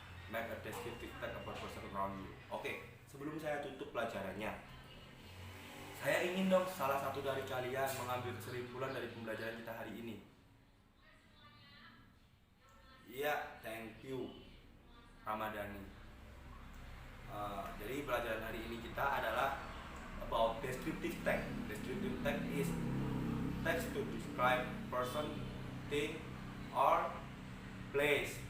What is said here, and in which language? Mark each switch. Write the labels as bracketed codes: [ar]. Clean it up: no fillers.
[en] Make a descriptive text about person around you. [id] Oke, sebelum saya tutup pelajarannya, saya ingin dong salah satu dari kalian mengambil kesimpulan dari pembelajaran kita hari ini. Iya, thank you Ramadhani. Jadi pelajaran hari ini kita adalah about descriptive text. [en] Descriptive text is text to describe person, thing, or place.